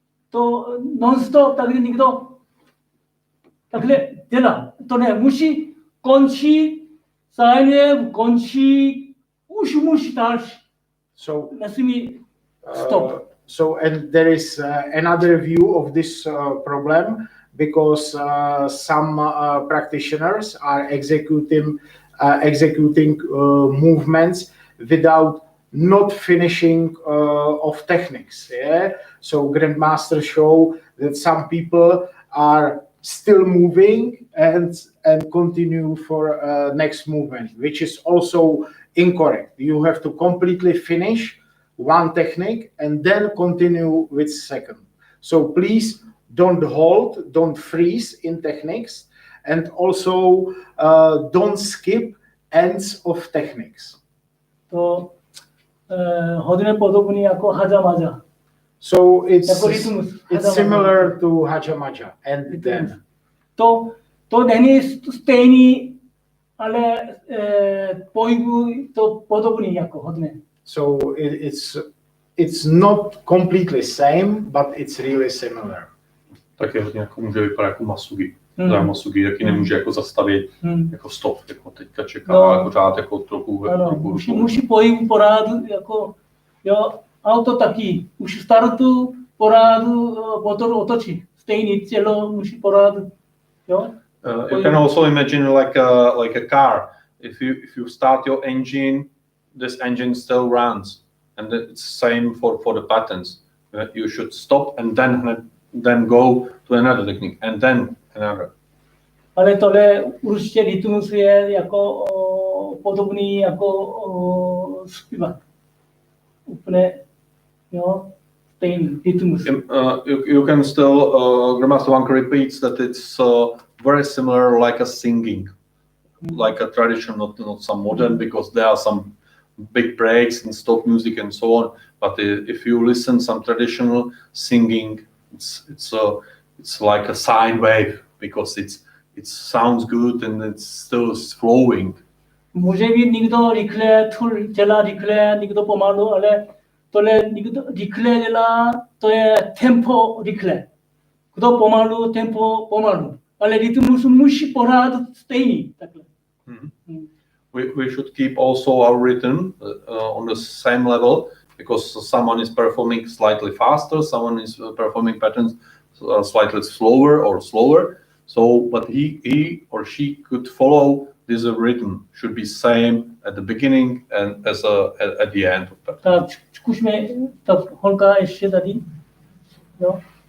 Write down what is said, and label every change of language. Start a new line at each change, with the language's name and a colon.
Czech: To non-stop, takže nikdo takhle dělá. To ne, musí končit, sign končí, už musí další.
English: So
Czech: nesmí stop.
English: So, and there is another view of this problem, because some practitioners are executing movements without not finishing of techniques. Yeah. So Grandmaster show that some people are still moving and continue for next movement, which is also incorrect. You have to completely finish one technique and then continue with second. So please don't hold, don't freeze in techniques, and also don't skip ends of techniques.
Czech: To hodně podobný jako hajamaja.
English: So it's similar to hajamaja and then.
Czech: To není stejný, ale pohybu to podobný jako hodně.
English: So it's not completely same, but it's really similar.
Czech: Taky hodně jako může vypadat jako masugi. Masugi taky nemůže jako zastavit jako stop, jako teďka čeká pořád jako trochu. Musí pohybu pořád jako jo, auto taky. Už startu pořád motor otočí. Stejný tělo musí pořád jo.
English: You can also imagine like a car. If you start your engine, this engine still runs, and it's same for the patterns. You should stop and then go to another technique and then another.
Czech: Ale tohle určitě rytmus je jako podobný jako zpívat. Úplně jo, stejný rytmus.
English: You can still Grandmaster Hwang repeats that it's very similar like a singing, like a tradition, not some modern, because there are some big breaks and stop music and so on. But if you listen some traditional singing, it's like a sine wave, because it sounds good and it's still flowing.
Czech: Může být někdo rychle, dělá rychle, někdo pomalu, ale tohle někdo rychle dělá, to je tempo rychle. Kdo pomalu, tempo pomalu. Ale rytmus musí pořád stejný. Takhle.
English: We should keep also our rhythm on the same level, because someone is performing slightly faster, someone is performing patterns slightly slower. So, but he or she could follow this rhythm. Should be same at the beginning and as at the end of that.
Czech: Tak, zkusme, tak holka ještě tady, jo.